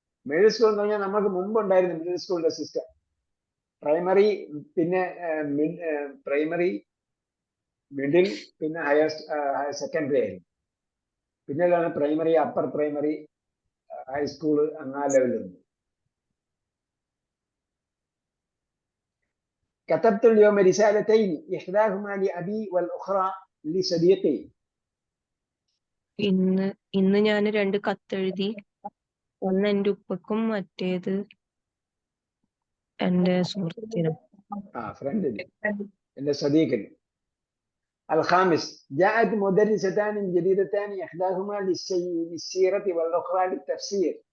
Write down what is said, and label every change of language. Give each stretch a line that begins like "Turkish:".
Malayalam: Middle school എന്ന് പറഞ്ഞാൽ നമുക്ക് മുമ്പ് ഉണ്ടായിരുന്നു മിഡിൽ സ്കൂളിന്റെ സിസ്റ്റം. പ്രൈമറി, പിന്നെ പ്രൈമറി, മിഡിൽ, പിന്നെ ഹയർ സെക്കൻഡറി ആയിരുന്നു. പിന്നീടാണ് പ്രൈമറി, അപ്പർ പ്രൈമറി, ഹൈസ്കൂള്, അങ്ങനെ ലെവലിലുണ്ട്.
Arabic: كتبت اليوم رسالتين إحداهما لأبي والأخرى لصديقي.
Malayalam: ഇന്ന് ഞാൻ 2 കത്തെഴുതി. ഒന്ന് എന്റെ ഉപ്പക്കും മറ്റേത് എന്റെ സുഹൃത്തിനും. ഫ്രണ്ടിന്, എന്റെ സദീഖിന്.
Arabic: الخامس جاءت مدرستان جديدتان إحداهما للسيرة والأخرى للتفسير.